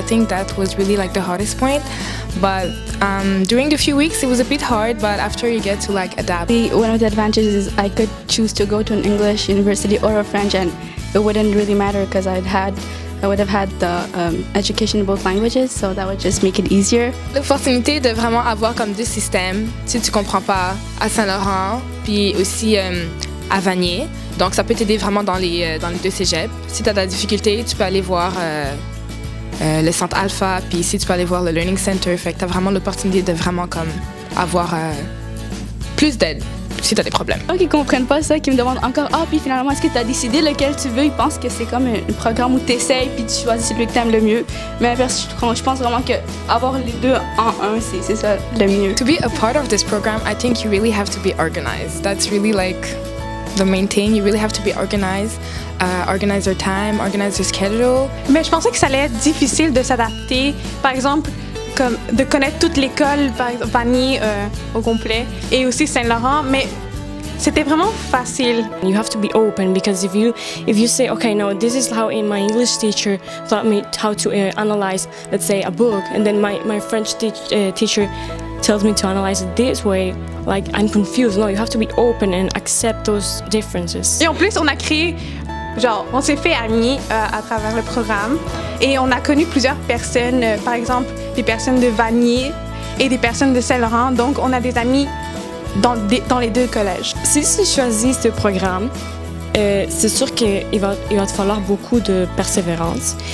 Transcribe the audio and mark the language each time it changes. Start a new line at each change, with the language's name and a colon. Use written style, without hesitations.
English: I think that was really like the hardest point. But during the few weeks, it was a bit hard, but after you get to like adapt. One of the advantages is I could choose to go to an English university or a French, and it wouldn't really matter because I would have had the education in both languages, so that would just make it easier.
French: L'opportunité de vraiment avoir comme deux systèmes, si tu comprends pas, à Saint-Laurent, puis aussi à Vanier. Donc ça peut t'aider vraiment dans les deux cégeps. Si tu as de la difficulté, tu peux aller voir le centre Alpha, puis ici tu peux aller voir le Learning Center. Fait que tu as vraiment l'opportunité de vraiment comme avoir plus d'aide si tu as des problèmes. Qui comprennent pas ça, qui me demandent encore puis finalement, est-ce que tu as décidé lequel tu veux? Ils pensent que c'est comme un programme où tu essayes puis tu choisis celui que tu aimes le mieux. Mais je pense vraiment que avoir les deux en un, c'est ça le mieux.
English: To be a part of this program, I think you really have to be organized. That's really like the main thing. You really have to be organized, organize your time, organize your schedule.
French: Mais je pensais que ça allait être difficile de s'adapter. Par exemple, comme de connaître toute l'école, par exemple Vanier au complet, et aussi Saint-Laurent, mais c'était vraiment facile.
English: You have to be open, because if you say, okay, no, this is how my English teacher taught me how to analyze, let's say, a book, and then my French teacher tells me to analyze it this way, like I'm confused. No, you have to be open and accept those differences.
French: Et en plus, on s'est fait amis à travers le programme, et on a connu plusieurs personnes, par exemple des personnes de Vanier et des personnes de Saint-Laurent, donc on a des amis dans les deux collèges. Si tu choisis ce programme, c'est sûr qu'il va te falloir beaucoup de persévérance.